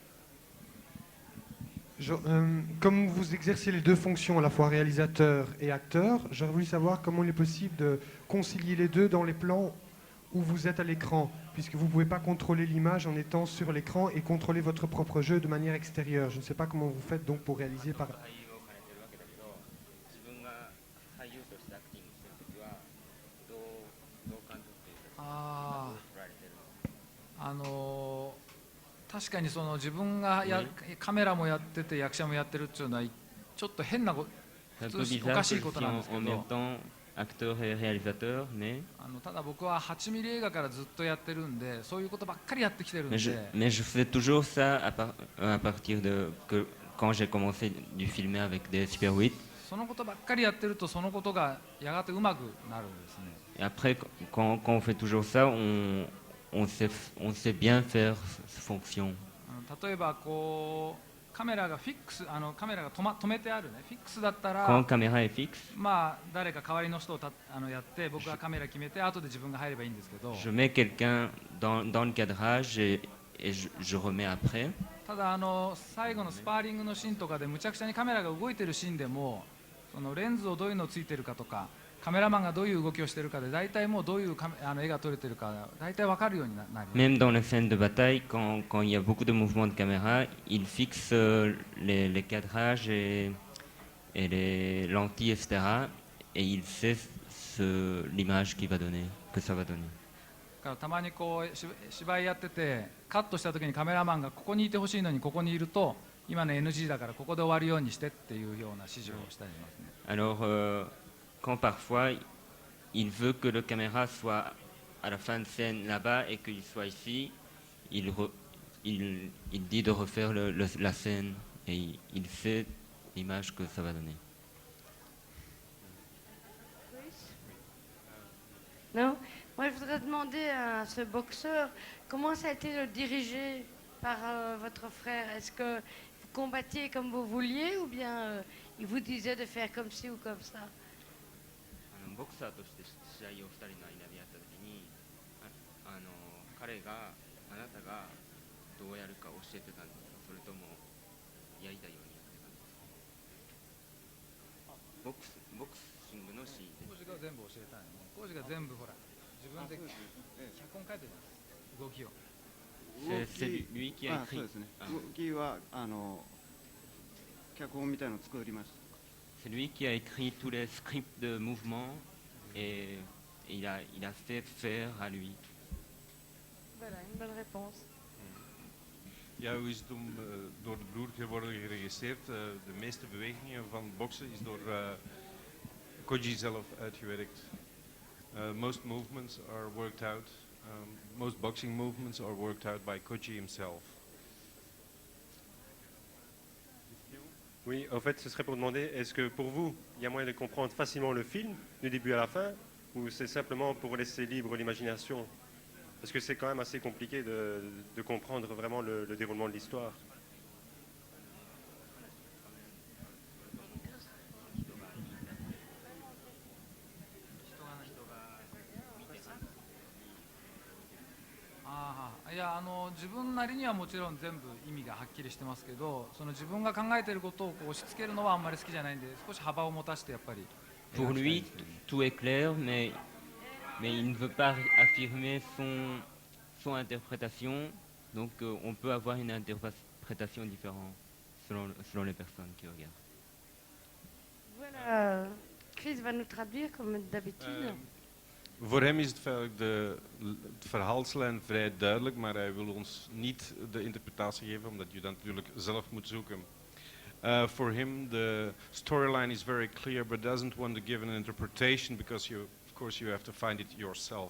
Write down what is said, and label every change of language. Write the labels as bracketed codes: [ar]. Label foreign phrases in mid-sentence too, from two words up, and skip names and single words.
[fr] Comme vous exercez les deux fonctions, à la fois réalisateur et acteur, j'aurais voulu savoir comment il est possible de concilier les deux dans les plans où vous êtes à l'écran, puisque vous ne pouvez pas contrôler l'image en étant sur l'écran et contrôler votre propre jeu de manière extérieure. Je ne sais pas comment vous faites donc pour réaliser par... [ja] 確かにその自分がカメラもやってて役者もやってるっていうのはちょっと変な普通おかしいことなんですけど、ただ僕は8ミリ映画からずっとやってるんで、そういうことばっかりやってきてるんで。 [fr] Mais je faisais toujours ça à partir de quand j'ai commencé du filmer avec des Super 8. [ja] そのことばっかりやってるとそのことがやがてうまくなるんですね。 [fr] Et après, quand on fait toujours ça, on sait bien faire cette fonction. [ja] 例えばこうカメラがフィックス、カメラが止めてあるね、フィックスだったら、 [fr] Quand la caméra est fixe, [ja] まあ誰か代わりの人をやって僕がカメラ決めて後で自分が入ればいいんですけど。 [fr] je mets quelqu'un dans le cadrage et je remets après. [ja] ただ最後のスパーリングのシーンとかでむちゃくちゃにカメラが動いてるシーンでも、そのレンズをどういうのついてるかとか。カメラマンがどういう動きをしているかで大体もうどういう絵が撮れてるか大体分かるようになります。 [fr] Même dans les scènes de bataille, quand il y a beaucoup de mouvements de caméra, il fixe les cadrages et les lentilles, etc. Et il sait l'image qu'il va donner, que ça va donner. [ja] たまにこう芝居やっててカットした時にカメラマンがここにいてほしいのにここにいると今の NG だからここで終わるようにしてっていうような指示をしたりしますね。 [fr] Alors, quand parfois il veut que le caméra soit à la fin de scène là-bas et qu'il soit ici, il dit de refaire la scène et il sait l'image que ça va donner. Non. Moi, je voudrais demander à ce boxeur comment ça a été de diriger par votre frère. Est-ce que vous combattiez comme vous vouliez ou bien il vous disait de faire comme ci ou comme ça? [ja] ボクサーとして試合を2人の間でやった時に彼があなたがどうやるか教えてたんですか、それともやりたいようにやってたんですか。ボクシングのシーンでコーチが全部教えたんよね。コーチが全部ほら自分で脚本書いてるんです、動きを。 [fr] C'est lui qui a [ja] そう [fr] écrit. [ja] ですね。動きは脚本みたいのを作りました。 [fr] C'est lui qui a écrit tous les scripts de mouvement et il a fait faire à lui. Voilà, une bonne réponse. [nl] Ja, hoe is het om door de broer te worden geregisseerd? De meeste bewegingen van boksen is door Koji zelf uitgewerkt. [en] Most movements are worked out. Most boxing movements are worked out by Koji himself. [fr] Oui, en fait, ce serait pour demander, est-ce que pour vous, il y a moyen de comprendre facilement le film, du début à la fin, ou c'est simplement pour laisser libre l'imagination? Parce que c'est quand même assez compliqué de comprendre vraiment le déroulement de l'histoire. [ja] Ah, いや自分なりにはもちろん全部意味がはっきりしてますけど、その自分が考えていることをこう押し付けるのはあんまり好きじゃないんで、少し幅を持たせてやっぱり。 [fr] Pour lui, tout est clair, mais il ne veut pas affirmer son interprétation, donc on peut avoir une interprétation différente selon les personnes qui regardent. Voilà, Chris va nous traduire comme d'habitude. [nl] Voor hem is het feitelijk de verhaalslijn vrij duidelijk, maar hij wil ons niet de interpretatie geven, omdat je dat natuurlijk zelf moet zoeken. [en] For him, the storyline is very clear, but doesn't want to give an interpretation because of course, you have to find it yourself.